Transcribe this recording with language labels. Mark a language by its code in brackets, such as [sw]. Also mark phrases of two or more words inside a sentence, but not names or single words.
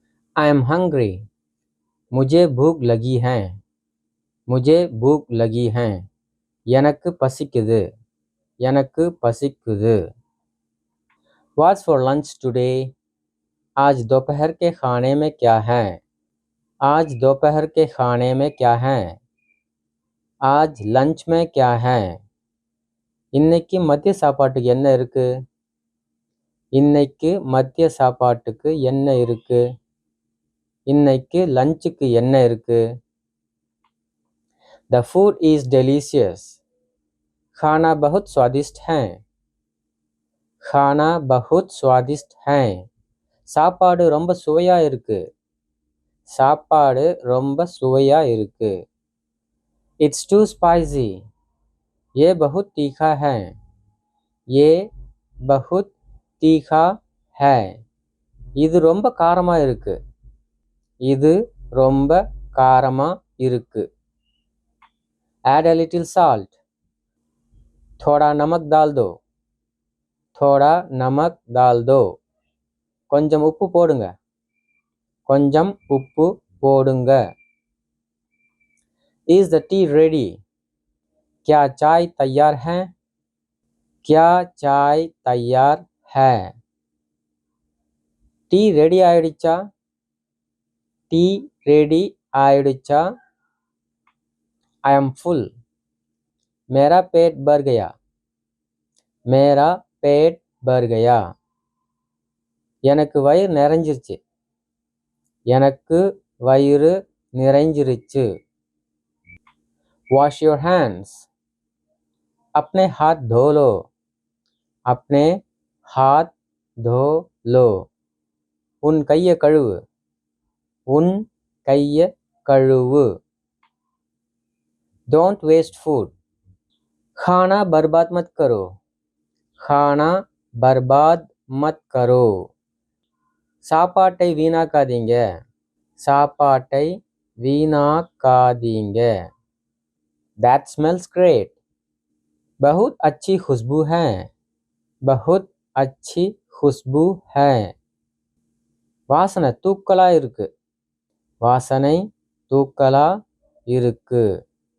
[en] I am hungry. [hi] मुझे भूख लगी है. मुझे भूख लगी है. [ta] எனக்கு பசிக்குது. எனக்கு பசிக்குது. [en] What's for lunch today? [hi] आज दोपहर के खाने में क्या है? आज दोपहर के खाने में क्या है? आज லஞ்ச் में क्या है? [ta] இன்னைக்கு மதிய சாப்பாட்டுக்கு என்ன இருக்கு? இன்னைக்கு மதிய சாப்பாட்டுக்கு என்ன இருக்கு? இன்னைக்கு லஞ்சுக்கு என்ன இருக்கு? [en] The food is delicious. [hi] खाना बहुत स्वादिष्ट है. खाना बहुत स्वादिष्ट है. [ta] சாப்பாடு ரொம்ப சுவையா இருக்கு. சாப்பாடு ரொம்ப சுவையா இருக்கு. [en] It's too spicy. [hi] ये बहुत तीखा है. ये बहुत तीखा है. [ta] இது ரொம்ப காரமா இருக்கு. இது ரொம்ப காரமா இருக்கு. [en] Add a little salt. [hi] थोड़ा नमक डाल दो. थोड़ा नमक डाल दो. [ta] கொஞ்சம் உப்பு போடுங்க. கொஞ்சம் உப்பு போடுங்க. [en] Is the tea ready? [hi] क्या चाय तैयार है? क्या चाय तैयार है? [en] tea ready [ta] ஆயிடுச்சா? [en] tea ready [ta] ஆயிடுச்சா? [en] I am full. [hi] मेरा पेट भर गया. मेरा पेट भर गया. [ta] எனக்கு வயிறு நிறைஞ்சிருச்சு. எனக்கு வயிறு நிறைஞ்சிருச்சு. [en] Wash your hands. [hi] अपने हाथ धो लो. अपने हाथ धो लो. [ta] உன் கையை கழுவு. உன் கையை கழுவு. [en] Don't waste food. [hi] खाना बर्बाद मत करो. खाना बर्बाद मत करो. [ta] சாப்பாட்டை வீணாக்காதீங்க. சாப்பாட்டை வீணாக்காதீங்க. [en] That smells great. [hi] बहुत अच्छी खुशबू है. बहुत अच्छी खुशबू है. [ta] வாசனை தூக்கலா இருக்கு. வாசனை தூக்கலா இருக்கு.